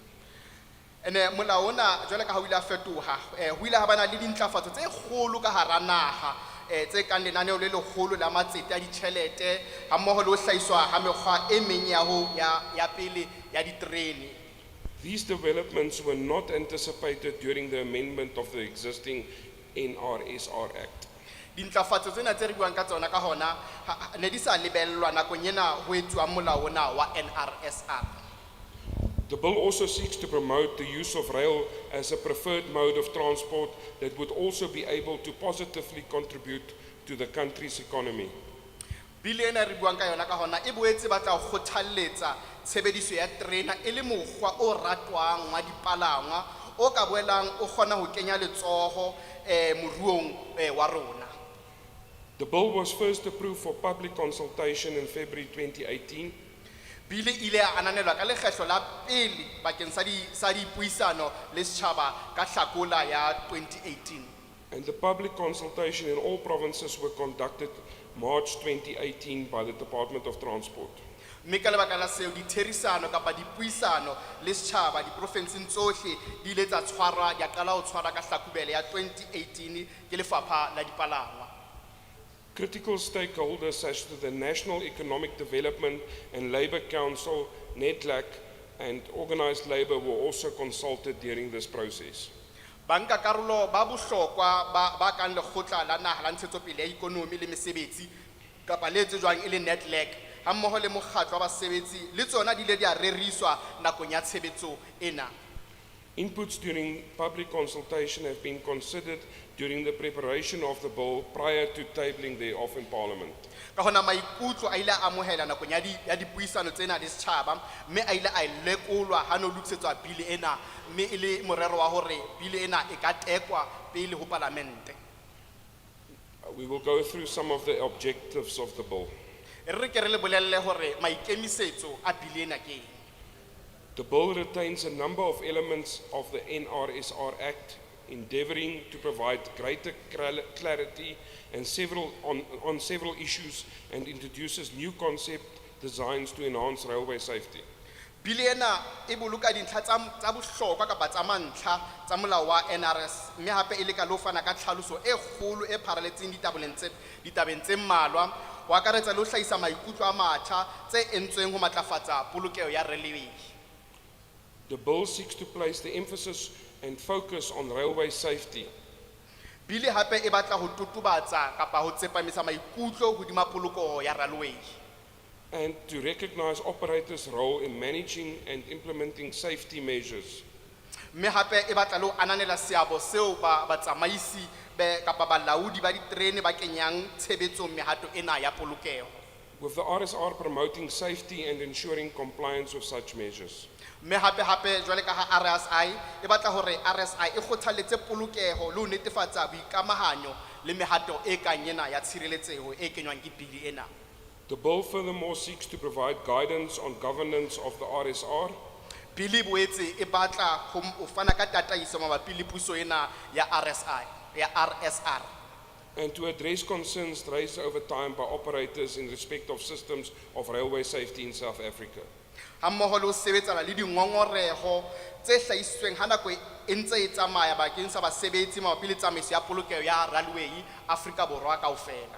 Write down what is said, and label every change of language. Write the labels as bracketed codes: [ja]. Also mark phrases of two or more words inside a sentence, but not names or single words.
[st] Molao ona jwale ka ha o ile a fetoha ho ile ha bana le dintlafatso tse kgolo ka hara naha tse kang lenaneo le lekgolo la matsete a ditjhelete ha mmoho le ho hlahiswa ha mekgwa e meng ya pele ya diterene. [en] These developments were not anticipated during the amendment of the existing NRSR Act. [st] Dintlafatso tsena tse re buang ka tsona ka hona ne di sa lebellwa nakong ena ho etsuwa molao ona wa NRSR. [en] The bill also seeks to promote the use of rail as a preferred mode of transport that would also be able to positively contribute to the country's economy. [st] Bili ena re buang ka yona ka hona e boetse batla ho kgothalletsa tshebediso ya terena e le mokgwa o ratwang wa dipalangwa o ka boelang o kgona ho kenya letsoho moruong wa rona. [en] The bill was first approved for public consultation in February 2018. [st] Bili ile a ananelwa ka lekgetlo la pele bakeng sa dipuisano le setjhaba ka Hlakola ya 2018. [en] And the public consultation in all provinces were conducted March 2018 by the Department of Transport. [st] Mme ka lebaka la seo ditherisano kapa dipuisano le setjhaba diprofenseng tsohle di ile tsa tshwarwa di qala ho tshwara ka Hlakubele ya 2018 ke lefapha la dipalangwa. [en] Critical stakeholders such as the National Economic Development and Labour Council, NEDLAC, and organised labour were also consulted during this process. [st] Banka karolo ba bohlokwa ba kang lekgotla la naha la ntshetsopele ya ikonomi le mesebetsi kapa le tsejwang e le NEDLAC ha mmoho le mokgatlo wa basebetsi le tsona di ile di a reriswa nakong ya tshebetso ena. [en] Inputs during public consultation have been considered during the preparation of the bill prior to tabling thereof in Parliament. [st] Ka hona maikutlo a ile a amohela nakong ya dipuisano tsena le setjhaba mme a ile a lekolwa ha no lokisetswa bili ena mme e le morero wa hore bili ena e ka tekwa pele ho Parlamente. [en] We will go through some of the objectives of the bill. [st] Re ke re le bolelle hore maikemisetso a bili ena ke eng. [en] The bill retains a number of elements of the NRSR Act, endeavouring to provide greater clarity and on several issues, and introduces new concepts designs to enhance railway safety. [st] Bili ena e boloka dintlha tsa bohlokwa kapa tsa mantlha tsa molao wa NRS mme hape e leka le ho fana ka tlhaloso e kgolo e pharaletseng ditabeng tse mmalwa ho akaretsa le ho hlahisa maikutlo a matjha tse entsweng ho matlafatsa polokeho ya railway. [en] The bill seeks to place the emphasis and focus on railway safety [st] Bili hape e batla ho totobatsa kapa ho tsepamisa maikutlo hodima polokeho ya railway. [en] and to recognize operators' role in managing and implementing safety measures. [st] Mme hape e batla le ho ananela seabo seo batsamaisi kapa balaodi ba diterene ba kenyang tshebetsong mehato ena ya polokeho. [en] With the RSR promoting safety and ensuring compliance with such measures. [st] Mme hape jwale ka ha RSI e batla hore RSI e kgothaletse polokeho le ho netefatsa boikamahanyo le mehato e kang ena ya tshireletseho e kenywang ke bili ena. [en] The bill furthermore seeks to provide guidance on governance of the RSR [st] Bili boetse e batla ho fana ka tataiso mabapi le puso ena ya RSR. [en] and to address concerns raised over time by operators in respect of systems of railway safety in South Africa. [st] Hammoho le ho sebetsana le dingongoreho tse hlahisitsweng ha nako e ntse e tsamaya bakeng sa basebetsi mabapi le tsamaiso ya polokeho ya railway Afrika Borwa kaofela.